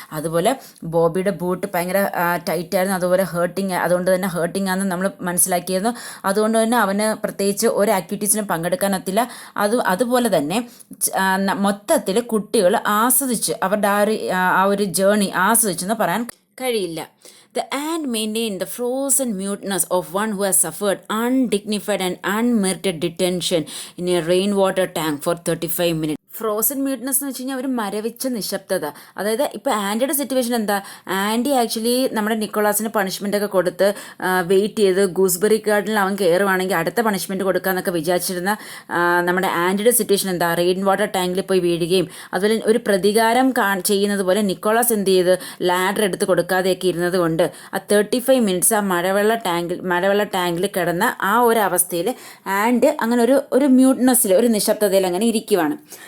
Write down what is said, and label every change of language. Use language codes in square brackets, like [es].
[ml] അതുപോലെ ബോബിയുടെ ബൂട്ട് ഭയങ്കര ടൈറ്റായിരുന്നു, അതുപോലെ അതുകൊണ്ട് തന്നെ ഹേർട്ടിംഗ് ആണെന്ന് നമ്മൾ മനസ്സിലാക്കിയിരുന്നു. അതുകൊണ്ട് തന്നെ അവന് പ്രത്യേകിച്ച് ഒരു ആക്ടിവിറ്റീസിനും പങ്കെടുക്കാനൊത്തില്ല. അതുപോലെ തന്നെ മൊത്തത്തിൽ കുട്ടികൾ ആസ്വദിച്ച് അവരുടെ ആ ഒരു ജേർണി ആസ്വദിച്ചെന്ന് പറയാൻ കഴിയില്ല. [en] The ant maintained the frozen muteness of one who has suffered undignified and unmerited detention in a rainwater tank for 35 minutes. [ml] Frozen മ്യൂട്ട്നെസ് എന്ന് വെച്ച് കഴിഞ്ഞാൽ ഒരു മരവിച്ച നിശബ്ദത. അതായത് ഇപ്പോൾ ആൻറ്റിയുടെ സിറ്റുവേഷൻ എന്താ? ആൻറ്റി ആക്ച്വലി നമ്മുടെ നിക്കോളാസിന് പണിഷ്മെൻ്റൊക്കെ കൊടുത്ത് വെയിറ്റ് ചെയ്ത് ഗൂസ്ബെറി ഗാർഡനിൽ അവൻ കയറുവാണെങ്കിൽ അടുത്ത പണിഷ്മെൻറ്റ് കൊടുക്കാമെന്നൊക്കെ വിചാരിച്ചിരുന്ന നമ്മുടെ ആൻറ്റിയുടെ സിറ്റുവേഷൻ എന്താ? റെയിൻ വാട്ടർ ടാങ്കിൽ പോയി വീഴുകയും അതുപോലെ ഒരു പ്രതികാരം ചെയ്യുന്നത് പോലെ നിക്കോളാസ് എന്ത് ചെയ്ത് ലാഡർ എടുത്ത് കൊടുക്കാതെയൊക്കെ ഇരുന്നത് കൊണ്ട് ആ 35 മിനിറ്റ്സ് ആ മഴവെള്ള ടാങ്കിൽ കിടന്ന ആ ഒരു അവസ്ഥയിൽ ആൻഡ് അങ്ങനെ ഒരു മ്യൂട്ട്നെസ്സിൽ ഒരു നിശബ്ദതയിൽ അങ്ങനെ ഇരിക്കുവാണ്.